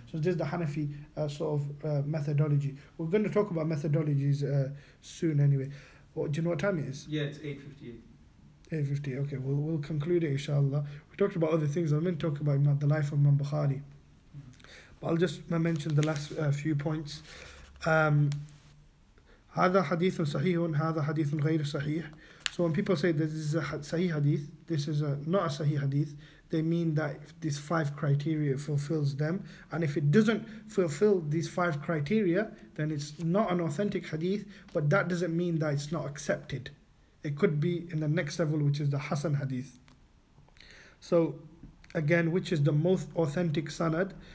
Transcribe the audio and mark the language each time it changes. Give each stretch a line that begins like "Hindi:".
English: So this is the Hanafi sort of methodology. We're going to talk about methodologies soon anyway. Do you know what time it is? Yeah, it's 8:58. 8:50. Okay, we'll conclude it inshallah. We talked about other things. I'm going to talk about the life of Imam Bukhari. But I'll just mention the last few points.
Arabic: هذا حديث صحيح هذا حديث غير صحيح.
English: So when people say this is a sahih hadith, this is not a sahih hadith, they mean that if these 5 criteria fulfills them, and if it doesn't fulfill these 5 criteria, then it's not an authentic hadith, but that doesn't mean that it's not accepted. It could be in the next level, which is the Hasan hadith. So again, which is the most authentic sanad?